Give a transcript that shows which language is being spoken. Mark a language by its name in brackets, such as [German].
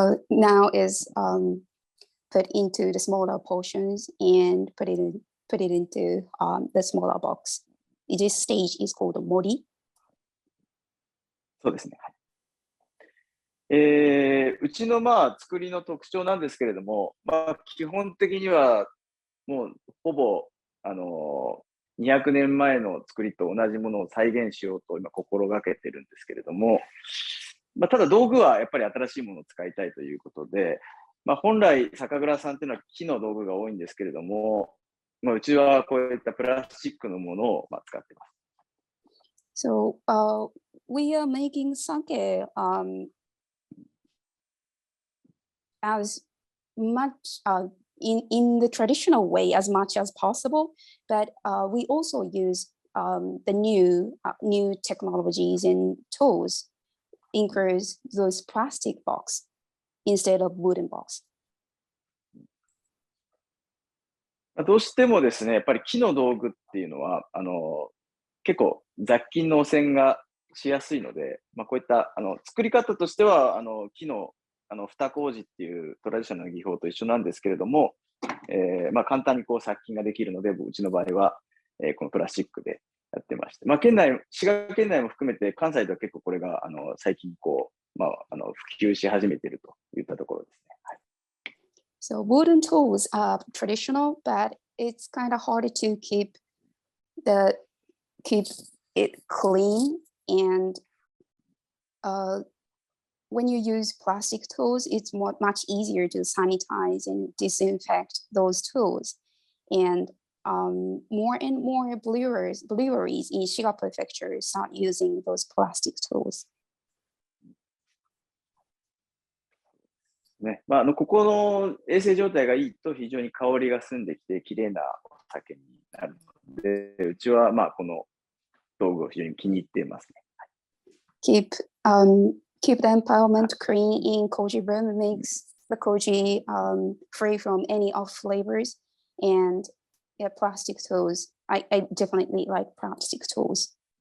[English] Now is put into the smaller portions and put it into the smaller box. This stage is called mori. [Japanese] そうですね。うちの作りの特徴なんですけれども、基本的にはもうほぼ200年前の作りと同じものを再現しようと今心がけてるんですけれども。ただ道具はやっぱり新しいものを使いたいということで、本来酒蔵さんっていうのは木の道具が多いんですけれども、うちはこういったプラスチックのものを使っています。 [English] So we are making sake as much in the traditional way as much as possible, but we also use the new technologies and tools.Includes those plastic box instead of wooden box. [Japanese] どうしてもですね、やっぱり木の道具っていうのは、結構雑菌の汚染がしやすいので、こういった作り方としては木の蓋麹っていうトラディショナルな技法と一緒なんですけれども、簡単にこう殺菌ができるので、うちの場合は、このプラスチックでやってまして、滋賀県内も含めて関西では結構これが最近こう、普及し始めているといったところですね。はい、 [English] So wooden tools are traditional, but it's kind of hard to keep it clean. And when you use plastic tools, it's much easier to sanitize and disinfect those tools. And more and more breweries in Shiga Prefecture start using those plastic tools. [Japanese] ね、ここの衛生状態がいいと非常に香りが澄んできて綺麗なお酒になるので、うちはこの道具を非常に気に入っていますね。 [English] Keep the environment clean in Koji room makes the Koji free from any off flavors. And yeah, plastic tools. I definitely like plastic tools.